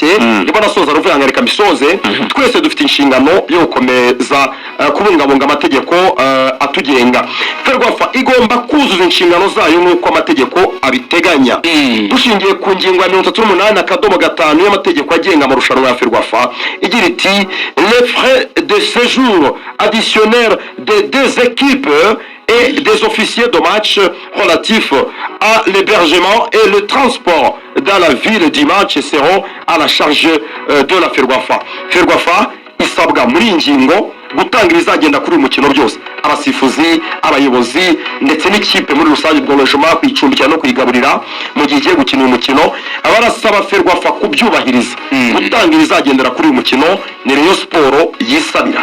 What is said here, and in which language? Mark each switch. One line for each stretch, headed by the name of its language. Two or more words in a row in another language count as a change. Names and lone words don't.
Kinyarwanda: Niba nasoza Ruvuyanga reka misoze, twese dufite inshingano yo gukomeza kubungabunga amategeko atugenga. Ferwafa igomba kuzuza inshingano zayo nk'uko amategeko abiteganya. Dushingiye ku ngingo ya 38(5) y'amategeko agenga amarushanwa ya Ferwafa igira iti
French: les frais de séjour additionnels des deux équipes et des officiers de match relatifs à l'hébergement et le transport dans la ville du match seront à la charge de la Ferwafa.
Kinyarwanda: Ferwafa isabwa muri ingingo gutanga ibizagenda kuri uyu mukino byose, abasifuzi, abayobozi ndetse n'ikipe muri rusange bw'abajoma kwicumbikira no kwigaburira mu gihe igiye gukina uyu mukino. Abarasaba Ferwafa kubyubahiriza gutanga ibizagendera kuri uyu mukino ni Rayon Sport yisabira.